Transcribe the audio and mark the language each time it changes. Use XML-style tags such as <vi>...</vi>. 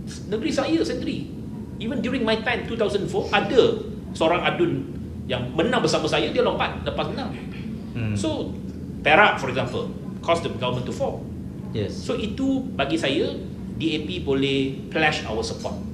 <ms>Negeri saya sendiri, even during my time 2004, ada seorang adun yang menang bersama saya, dia lompat lepas menang.</ms> <en>So Perak for example caused the government to fall. Yes.</en> <ms>So itu bagi saya, DAP boleh pledge our support.</ms>